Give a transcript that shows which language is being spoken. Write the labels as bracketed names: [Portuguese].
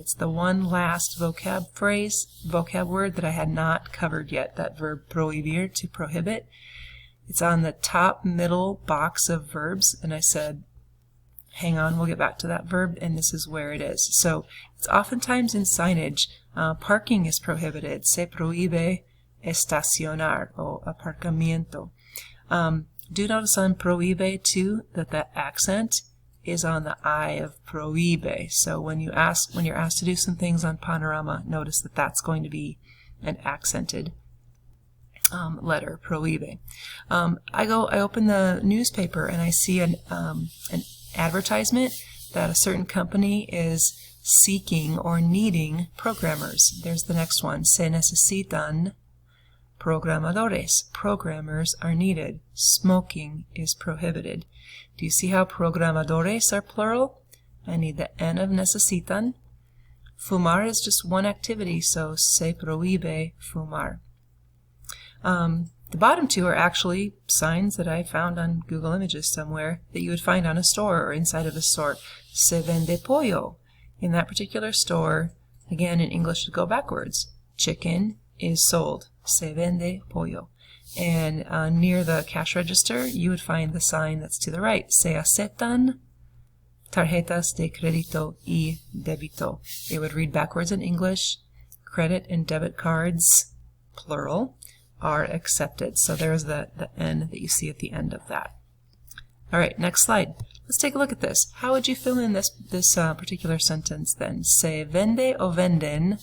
[English] It's the one last vocab word that I had not covered yet, that verb prohibir, to prohibit. It's on the top middle box of verbs, and I said, hang on, we'll get back to that verb, and this is where it is. So it's oftentimes in signage. Parking is prohibited. [Spanish] Se prohíbe estacionar, o aparcamiento. [English] Do notice on prohíbe, too, that the accent is on the I of prohíbe. So when you're asked to do some things on Panorama, notice that that's going to be an accented letter, prohíbe. I open the newspaper and I see an advertisement that a certain company is seeking or needing programmers. There's the next one. [Spanish] Se necesitan programadores. [English] Programmers are needed. Smoking is prohibited. Do you see how programadores are plural? I need the N of necesitan. Fumar is just one activity, so se prohíbe fumar. The bottom two are actually signs that I found on Google Images somewhere that you would find on a store or inside of a store. [Spanish] Se vende pollo. [English] In that particular store, again in English, go backwards. Chicken is sold. [Spanish] Se vende pollo. [English] And near the cash register, you would find the sign that's to the right. [Spanish] Se aceptan tarjetas de crédito y débito. [English] It would read backwards in English. Credit and debit cards, plural, are accepted. So there's the N that you see at the end of that. All right, next slide. Let's take a look at this. How would you fill in this particular sentence then? [Spanish] Se vende o venden.